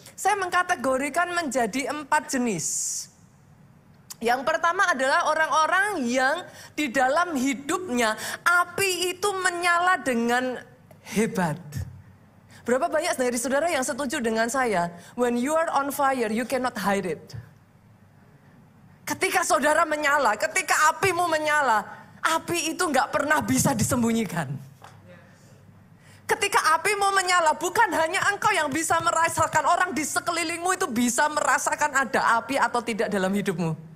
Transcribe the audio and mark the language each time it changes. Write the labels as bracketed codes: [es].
[id] Saya mengkategorikan menjadi 4 jenis. Yang pertama adalah orang-orang yang di dalam hidupnya api itu menyala dengan hebat. Berapa banyak dari saudara yang setuju dengan saya? [en] When you are on fire, you cannot hide it. [id] Ketika saudara menyala, ketika apimu menyala, api itu nggak pernah bisa disembunyikan. Ketika apimu menyala, bukan hanya engkau yang bisa merasakan, orang di sekelilingmu itu bisa merasakan ada api atau tidak dalam hidupmu.